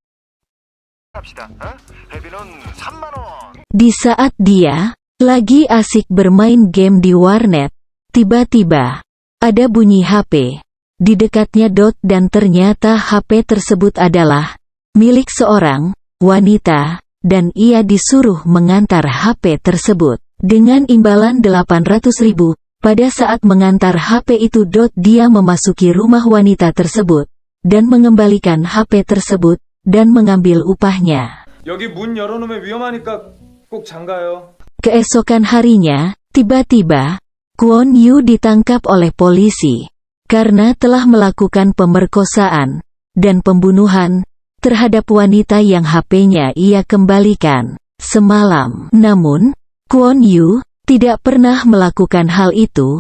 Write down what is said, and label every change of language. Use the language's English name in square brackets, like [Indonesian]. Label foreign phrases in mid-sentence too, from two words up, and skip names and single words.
[Indonesian] Di saat dia lagi asik bermain game di warnet, tiba-tiba ada bunyi HP di dekatnya dan ternyata HP tersebut adalah milik seorang wanita, dan ia disuruh mengantar HP tersebut dengan imbalan 800.000. Pada saat mengantar HP itu dia memasuki rumah wanita tersebut dan mengembalikan HP tersebut dan mengambil upahnya. [Korean] 여기 문 열어놓으면 위험하니까 꼭 잠가요. [Indonesian] Keesokan harinya, tiba-tiba Kwon Yu ditangkap oleh polisi karena telah melakukan pemerkosaan dan pembunuhan terhadap wanita yang HP-nya ia kembalikan semalam. Namun, Kwon Yu tidak pernah melakukan hal itu.